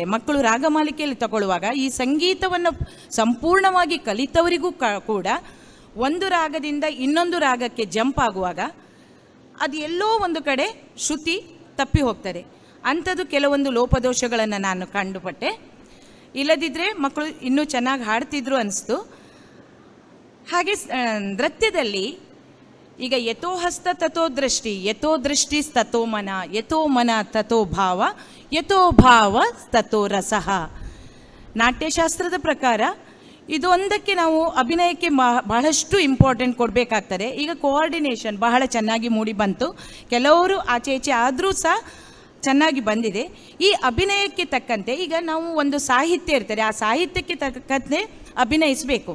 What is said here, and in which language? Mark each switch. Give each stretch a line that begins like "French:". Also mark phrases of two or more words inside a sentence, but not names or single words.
Kannada: ಮಕ್ಕಳು ರಾಗಮಾಲಿಕೆಯಲ್ಲಿ ತಗೊಳ್ಳುವಾಗ ಈ ಸಂಗೀತವನ್ನು ಸಂಪೂರ್ಣವಾಗಿ ಕಲಿತವರಿಗೂ ಕೂಡ ಒಂದು ರಾಗದಿಂದ ಇನ್ನೊಂದು ರಾಗಕ್ಕೆ ಜಂಪ್ ಆಗುವಾಗ ಅದು ಎಲ್ಲೋ ಒಂದು ಕಡೆ ಶ್ರುತಿ ತಪ್ಪಿ ಹೋಗ್ತದೆ. ಅಂಥದ್ದು ಕೆಲವೊಂದು ಲೋಪದೋಷಗಳನ್ನು ನಾನು ಕಂಡುಪಟ್ಟೆ. ಇಲ್ಲದಿದ್ದರೆ ಮಕ್ಕಳು ಇನ್ನೂ ಚೆನ್ನಾಗಿ ಹಾಡ್ತಿದ್ರು ಅನಿಸ್ತು. ಹಾಗೆ ನೃತ್ಯದಲ್ಲಿ ಈಗ
Sanskrit: ಯಥೋ ಹಸ್ತ ತಥೋ ದೃಷ್ಟಿ, ಯಥೋ ದೃಷ್ಟಿ ತಥೋ ಮನ, ಯಥೋ ಮನ ತಥೋ ಭಾವ, ಯಥೋ ಭಾವ ತಥೋ ರಸಃ.
Kannada: ನಾಟ್ಯಶಾಸ್ತ್ರದ ಪ್ರಕಾರ ಇದು ಒಂದಕ್ಕೆ ನಾವು ಅಭಿನಯಕ್ಕೆ ಬಹಳಷ್ಟು ಇಂಪಾರ್ಟೆಂಟ್ ಕೊಡಬೇಕಾಗ್ತದೆ. ಈಗ ಕೋಆರ್ಡಿನೇಷನ್ ಬಹಳ ಚೆನ್ನಾಗಿ ಮೂಡಿ ಬಂತು. ಕೆಲವರು ಆಚೆ ಈಚೆ ಆದರೂ ಸಹ ಚೆನ್ನಾಗಿ ಬಂದಿದೆ. ಈ ಅಭಿನಯಕ್ಕೆ ತಕ್ಕಂತೆ ಈಗ ನಾವು ಒಂದು ಸಾಹಿತ್ಯ ಇರ್ತದೆ, ಆ ಸಾಹಿತ್ಯಕ್ಕೆ ತಕ್ಕಂತೆ ಅಭಿನಯಿಸಬೇಕು.